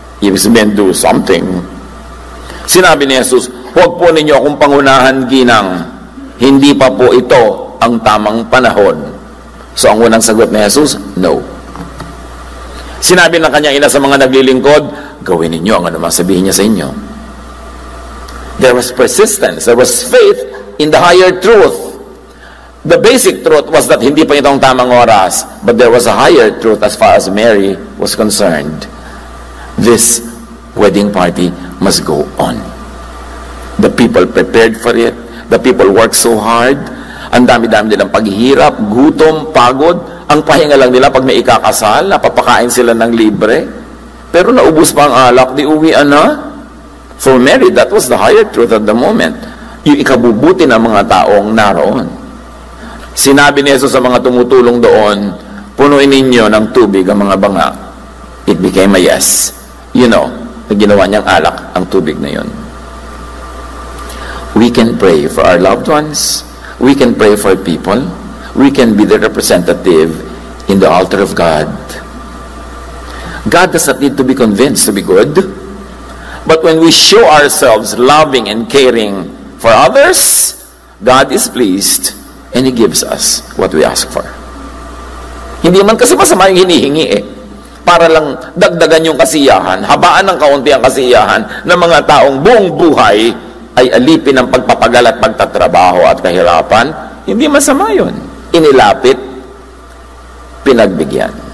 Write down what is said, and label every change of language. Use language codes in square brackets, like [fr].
[tl] Ibig sabihin, [en] do something. [tl] Sinabi ni Jesus, huwag po ninyo akong pangunahan, ginang. Hindi pa po ito ang tamang panahon. So ang unang sagot ni Jesus, no. Sinabi ng kanyang ina sa mga naglilingkod, gawin ninyo ang anumang sabihin niya sa inyo. [en] There was persistence, there was faith in the higher truth. The basic truth was that [tl] hindi pa ito ang tamang oras, [en] but there was a higher truth as far as Mary was concerned. This wedding party must go on. The people prepared for it. The people worked so hard. [tl] Ang dami-dami nilang paghihirap, gutom, pagod. Ang pahinga lang nila pag may ikakasal, napapakain sila ng libre. Pero naubos pa ang alak, di uwian na. [en] For Mary, that was the higher truth at the moment. [tl] Yung ikabubuti ng mga taong naroon. Sinabi ni Jesus sa mga tumutulong doon, punuin ninyo ng tubig ang mga banga. [en] It became a yes. You know, [tl] na ginawa niyang alak ang tubig na yun. [en] We can pray for our loved ones. We can pray for people. We can be the representative in the altar of God. God does not need to be convinced to be good. But when we show ourselves loving and caring for others, God is pleased and He gives us what we ask for. [tl] Hindi man kasi masama yung hinihingi para lang dagdagan yung kasiyahan, habaan ng kaunti ang kasiyahan ng mga taong buong buhay ay alipin ng pagpapagal at pagtatrabaho at kahirapan. Hindi masama yun. Inilapit, pinagbigyan.